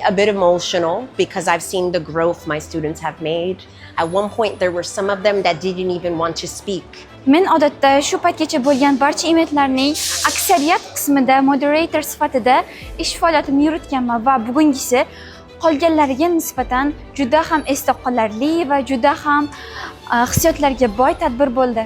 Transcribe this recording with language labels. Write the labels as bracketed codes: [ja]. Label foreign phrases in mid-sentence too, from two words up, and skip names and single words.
[en] a bit emotional because I've seen the growth my students have made. At one point, there were some of them that didn't even want to speak. [uz] Men odatda shu paytgacha bo'lgan barcha eventlarning aksariyat qismida moderator sifatida ish faoliyatimni yuritganman va bugungisi qolganlariga nisbatan juda ham esda qolarli va juda ham hissiyotlarga boy tadbir bo'ldi.